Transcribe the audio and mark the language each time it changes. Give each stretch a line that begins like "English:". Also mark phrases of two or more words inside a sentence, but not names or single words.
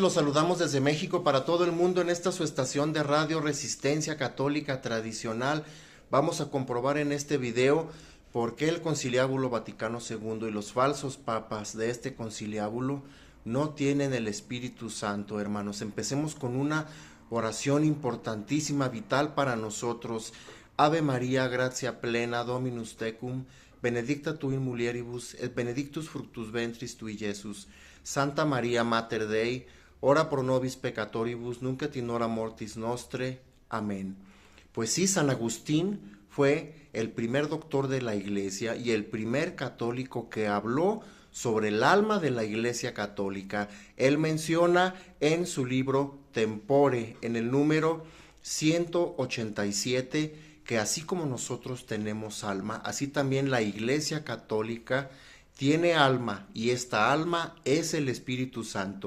Spanish: Los saludamos desde México para todo el mundo en esta su estación de radio Resistencia Católica Tradicional. Vamos a comprobar en este video por qué el Conciliábulo Vaticano II y los falsos papas de este conciliábulo no tienen el Espíritu Santo, hermanos. Empecemos con una oración importantísima, vital para nosotros.
Latin: Ave María, gratia plena, Dominus tecum, benedicta tu in mulieribus, et benedictus fructus ventris tui, Iesus. Santa María Mater Dei, ora pro nobis peccatoribus, nunc et in hora mortis nostre.
Spanish: Amén. Pues sí, San Agustín fue el primer doctor de la Iglesia y el primer católico que habló sobre el alma de la Iglesia católica. Él menciona en su libro Tempore, en el número 187, que así como nosotros tenemos alma, así también la Iglesia católica tiene alma, y esta alma es el Espíritu Santo.